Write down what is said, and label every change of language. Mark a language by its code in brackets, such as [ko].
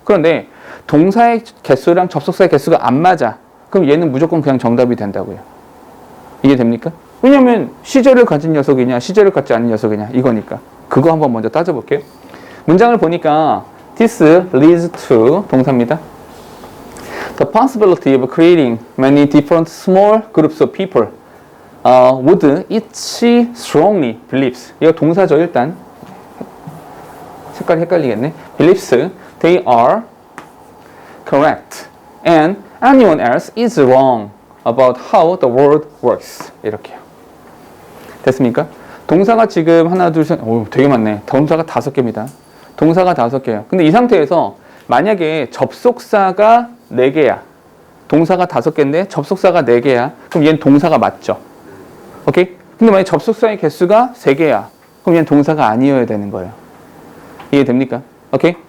[ko] 그런데 동사의 개수랑 접속사의 개수가 안 맞아. 그럼 얘는 무조건 그냥 정답이 된다고요. 이해됩니까? 왜냐면 시제를 가진 녀석이냐 시제를 갖지 않은 녀석이냐 이거니까. 그거 한번 먼저 따져볼게요. 문장을 보니까 [en] This leads to [ko] 동사입니다. [en] The possibility of creating many different small groups of people would each strongly believes. [ko] 이거 동사죠 일단. 색깔이 헷갈리겠네. [en] believes they are correct and anyone else is wrong about how the world works. [ko] 이렇게요. 됐습니까? 동사가 지금 하나, 둘, 셋, 오, 되게 많네. 동사가 5개입니다. 동사가 5개예요. 근데 이 상태에서 만약에 접속사가 4개야. 동사가 5개인데 접속사가 4개야. 그럼 얘는 동사가 맞죠? 오케이? 근데 만약에 접속사의 개수가 3개야. 그럼 얘는 동사가 아니어야 되는 거예요. 이해됩니까? 오케이?